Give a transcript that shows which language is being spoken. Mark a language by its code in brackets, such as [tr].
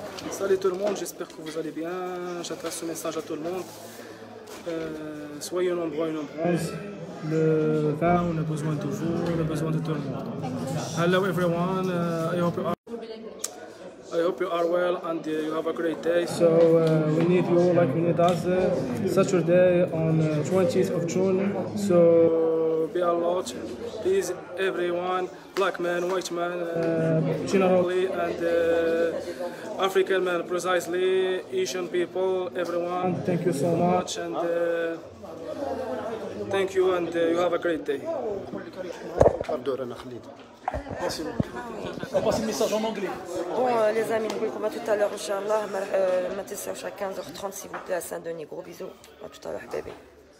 [fr] Salut tout le monde, j'espère que vous allez bien. J'adresse ce message à tout le monde. Soyez nombreux et nombreuses. Le 20, on a besoin de vous, on a besoin de tout le monde. [en] Hello everyone, I hope you are well and you have a great day. So we need you like we need us Saturday on 20th of June. So be alert, please everyone, black man, white man, generally, and African man precisely, Asian people, everyone. Thank you so much and thank you and you have a great day. [fr] On passe le message en anglais. Bon les amis, [ar] نقول لكم [fr] à tout à l'heure Inch'Allah. [ar] ما تنساوش [fr] à 15h30 s'il vous plaît à Saint-Denis. Gros bisous. À tout à l'heure [ar] حبايبي.